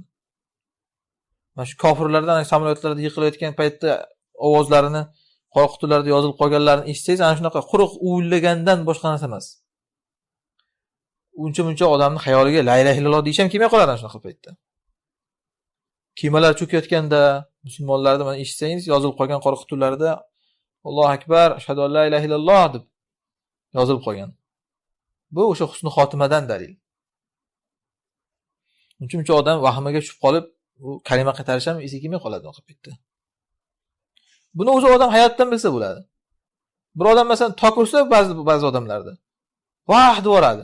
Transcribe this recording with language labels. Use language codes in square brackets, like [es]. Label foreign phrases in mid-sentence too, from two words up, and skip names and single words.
[uz] Mana shu kofirlardan samolyotlarda yiqilayotgan paytda ovozlarini qora qutilarda yozilib qolganlarini eshitsangiz, ana shunaqa quruq uvillagandan boshqa narsa emas. Uncha-muncha odamning xayoliga [ar] لا إله إلا الله [uz] deyish ham kelmay qoladi ana shunaqa paytda. Kemalar cho'kayotganda musulmonlarni mana eshitsangiz, yozilib qolgan qora qutilarda [ar] الله أكبر أشهد أن لا إله إلا الله [uz] deb yozilib qolgan. Bu o'sha husn xotimadan dalil. Uncha-muncha odam vahmaga tushib qolib, bu kalima qaytarish ham esiga kelmay qoladi o'sha paytda. Buni o'zi odam hayotdan bilsa bo'ladi. Bir odam masalan tok ursa, ba'zi odamlarda vah devoradi.